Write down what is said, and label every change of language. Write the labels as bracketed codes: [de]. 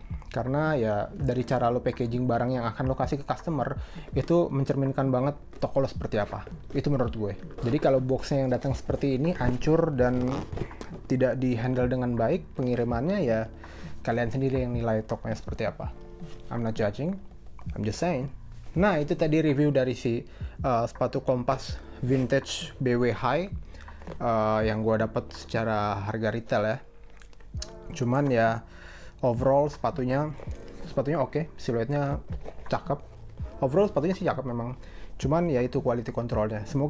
[id] Karena ya dari cara lo packaging barang yang akan lo kasih ke customer, itu mencerminkan banget toko lo seperti apa. Itu menurut gue. Jadi kalau boxnya yang datang seperti ini hancur dan tidak di-handle dengan baik pengirimannya, ya kalian sendiri yang nilai tokonya seperti apa. [en] I'm not judging, I'm just saying. [id] Nah, itu tadi review dari si sepatu Kompas Vintage BW High yang gue dapat secara harga retail ya. Cuman ya overall sepatunya oke, siluetnya cakep. Overall sepatunya sih cakep memang. Cuman ya itu quality controlnya.